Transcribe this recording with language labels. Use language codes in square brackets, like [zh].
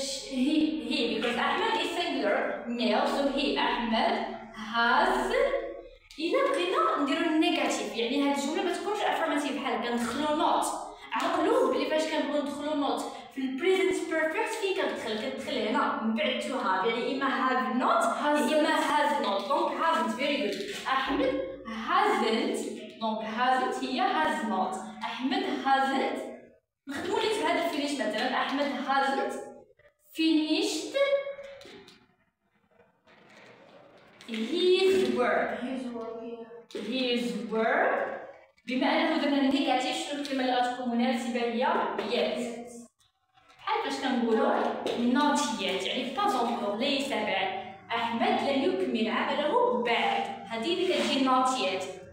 [en] he because Ahmed is singular male so he Ahmed has. [ar] إلا بغينا نديرو النيجاتيف يعني هاد الجملة ما تكونش affirmative بحال هكا ندخلو نوت. عقلوا بلي فاش كنبغيو ندخلو نوت في في البريزنت بيرفكت فين كتدخل هنا من بعد تو هاف، يعني اما هاف نوت اما هاز نوت. [en] دونك hasn't very good. Ahmed hasn't, دونك hasn't he has not. [ar] احمد هازنت نخدمو لي في هذا الفينيش مثلا. [en] Ahmed hasn't finished his work. his work [ar] بما انه درنا النيجاتيف، شنو الكلمه اللي غتكون مناسبه هي yet. بحال فاش كنقولوا [en] not yet [ar] يعني [fr] pas encore، [ar] ليس بعد. احمد لم يكمل عمله بعد، هذه اللي كتجي [en] not yet.